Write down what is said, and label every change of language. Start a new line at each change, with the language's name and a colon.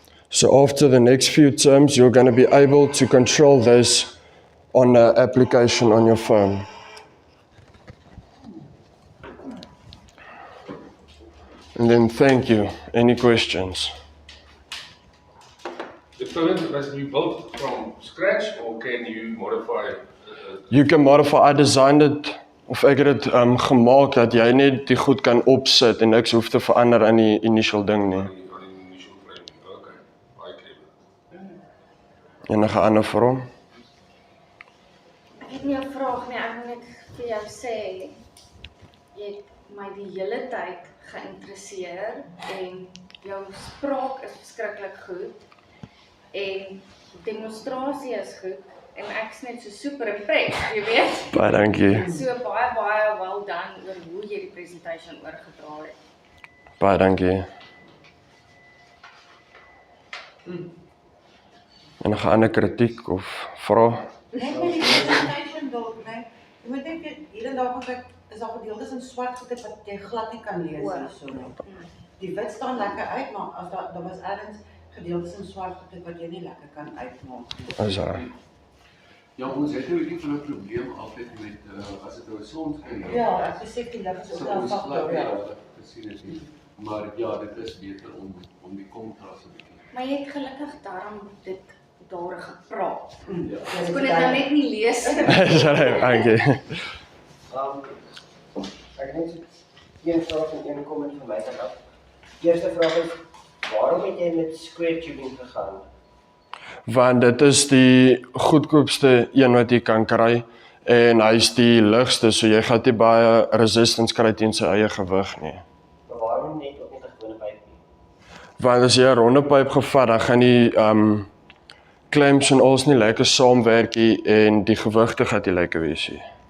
English: So after the next few terms, you're going to be able to control this on an application on your phone. And then thank you. Any questions? The pivot must be built from scratch, or can you modify it? You can modify. I designed it,
Afrikaans: of ek het dit gemaak dat jy net die goed kan opsit en niks hoef te verander aan die initial ding nie.
English: On the initial framing. Okay, I get it.
Afrikaans: Enige ander vraag? Ek het nie 'n vraag nie, ek wil net vir jou sê, jy het my die hele tyd geïnteresseer en jou spraak is verskriklik goed en demonstrasie is goed en ek is net so
English: super impressed,
Afrikaans: jy weet. Baie dankie. So baie
English: well done
Afrikaans: oor hoe jy die presentation oorgedra het. Baie dankie. Enige ander kritiek of vraag? Net met die presentation dalk, né? Jy moet net weet, hier en daar want ek is daar gedeeltes in swart getyp wat jy glad nie kan lees hierso nie. Die wit staan lekker uit, maar as daar was ergens gedeeltes in swart getyp wat jy nie lekker kan uitmaak. Is daar? Ja, ons het nou 'n bietjie van 'n probleem altyd met as dit nou son skyn. Ja, ek besef die lig is ook 'n faktor, ja. Gesien het nie. Maar ja, dit is beter om die kontras 'n bietjie. Maar jy het gelukkig daarom dit daar gepraat. Ja. Ek kon dit nou net nie lees nie. Is daar? Dankie. Ek het net so een vraag en een comment van my kant af. Eerste vraag is, waarom het jy met square tubing gegaan? Want dit is die goedkoopste een wat jy kan kry en hy is die ligste, so jy gaan nie baie resistance kry teen sy eie gewig nie. Maar waarom net ook net 'n gewone pyp nie? Want as jy 'n ronde pyp gevat, dan gaan die clamps en alles nie lekker saamwerk nie en die gewigte gaan nie lekker wees nie.